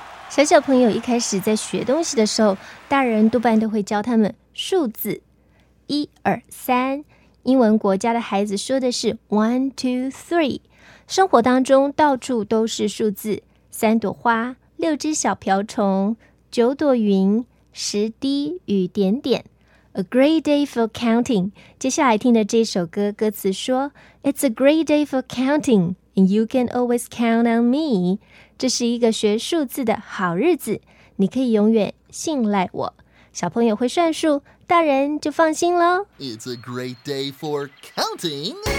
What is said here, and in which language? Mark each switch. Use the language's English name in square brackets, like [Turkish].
[Chinese] 小小朋友一开始在学东西的时候，大人多半都会教他们数字，一二三。英文国家的孩子说的是 [English] one two three。 [Chinese] 生活当中到处都是数字，三朵花，六只小瓢虫，九朵云，十滴雨点点。 [English] A great day for counting. [Chinese] 接下来听的这首歌歌词说 [English] It's a great day for counting, and you can always count on me. [Chinese] 这是一个学数字的好日子，你可以永远信赖我。小朋友会算数，大人就放心咯。 [English] It's a great day for counting.